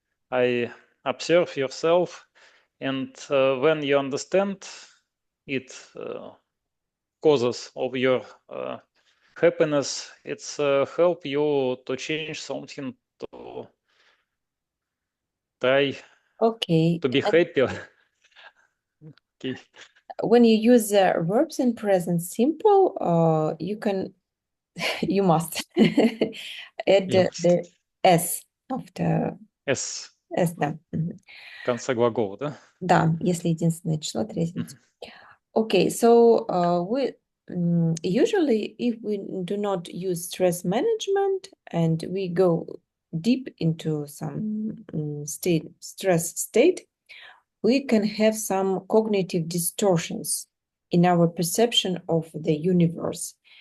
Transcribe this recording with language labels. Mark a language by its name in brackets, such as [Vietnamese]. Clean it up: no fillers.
[English] I observe yourself, and when you understand it, causes of your happiness, it's help you to change something, to try Okay. to be happy. Okay. When you use verbs in present simple, you must add the s after S. [Russian] s, да. В конце глагола, да? Да, если единственное число, третье. [English] Okay, so we usually, if we do not use stress management and we go deep into some stress state, we can have some cognitive distortions in our perception of the universe.